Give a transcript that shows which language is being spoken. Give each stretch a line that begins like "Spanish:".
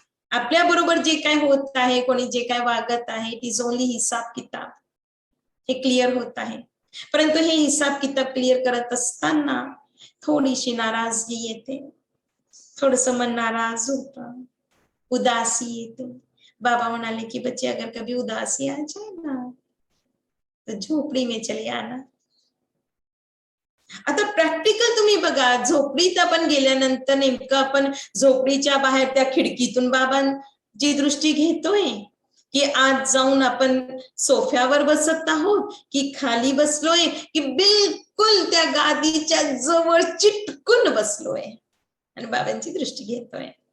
Marathi: आपल्या बरोबर जे काय होत आहे, कोणी जे काय वागत आहे,
English: it is only
Marathi: हिसाब किताब, हे क्लिअर होत आहे. परंतु हे हिसाब किताब क्लिअर करत असताना थोडीशी नाराजगी येते, थोडस मन नाराज होत, उदासी येते. बाबा म्हणाले की
Hindi: बच्चे अगर कभी उदासी आ जाए ना तो झोपडी में चले आना.
Marathi: आता प्रॅक्टिकल तुम्ही बघा, झोपडीत आपण गेल्यानंतर नेमकं आपण झोपडीच्या बाहेर त्या खिडकीतून बाबांची दृष्टी घेतोय की आज जाऊन आपण सोफ्यावर बसत आहोत की खाली बसलोय की बिलकुल त्या गादीच्या जवळ चिटकून बसलोय आणि बाबांची दृष्टी घेतोय.